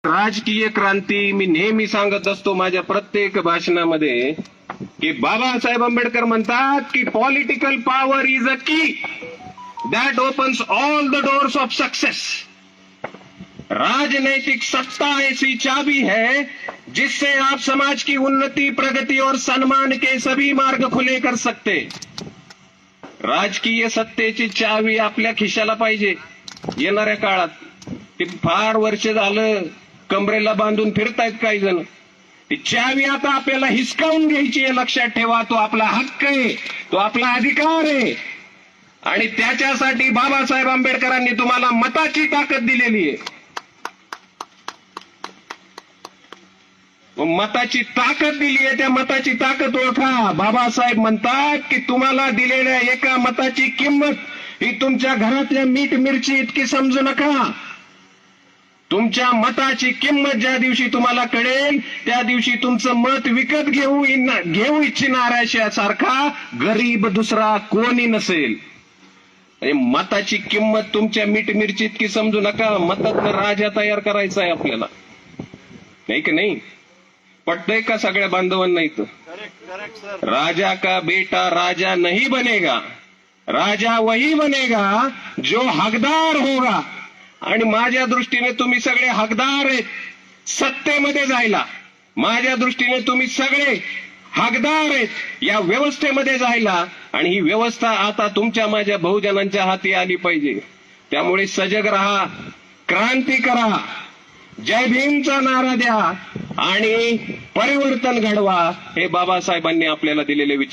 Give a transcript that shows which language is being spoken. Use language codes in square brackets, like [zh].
[mr] राजकीय क्रांती मी नेहमी सांगत असतो माझ्या प्रत्येक भाषणामध्ये की बाबासाहेब आंबेडकर म्हणतात की [en] Political power is a key that opens all the doors of success. [hi] राजनैतिक सत्ता ऐसी चाबी है जिससे आप समाज की उन्नति, प्रगति और सम्मान के सभी मार्ग खुले कर सकते। [mr] राजकीय सत्तेची चावी आपल्या खिशाला पाहिजे। येणाऱ्या काळात ते फार वर्ष झालं कमरेला बांधून फिरतायत काही जण। ती चावी आता आपल्याला हिसकावून घ्यायची आहे, लक्षात ठेवा। तो आपला हक्क आहे, तो आपला अधिकार आहे आणि त्याच्यासाठी बाबासाहेब आंबेडकरांनी तुम्हाला मताची ताकद दिलेली आहे। मताची ताकद दिली आहे, त्या मताची ताकद ओळखा। बाबासाहेब म्हणतात की तुम्हाला दिलेल्या एका मताची किंमत ही तुमच्या घरातल्या मीठ मिरची इतकी समजू नका। तुमच्या मताची किंमत ज्या दिवशी तुम्हाला कळेल त्या दिवशी तुमचं मत विकत घेऊ इच्छिणाऱ्यासारखा गरीब दुसरा कोणी नसेल। मताची किंमत तुमच्या मीठ मिरची इतकी समजू नका। मतातनं राजा तयार करायचा आहे आपल्याला, नाही की नाही? पटतंय का सगळ्या बांधवांना इथं? [hi] राजा का बेटा राजा नहीं बनेगा, राजा वही बनेगा जो हकदार होगा। [mr] आणि माझ्या दृष्टीने तुम्ही सगळे हकदार आहेत सत्तेमध्ये जायला। माझ्या दृष्टीने तुम्ही सगळे हकदार आहेत या व्यवस्थेमध्ये जायला। आणि ही व्यवस्था आता तुमच्या माझ्या बहुजनांच्या हाती आली पाहिजे। त्यामुळे सजग रहा, क्रांती करा, जय भीमचा नारा द्या आणि परिवर्तन घडवा। हे बाबासाहेबांनी आपल्याला दिलेले विचार।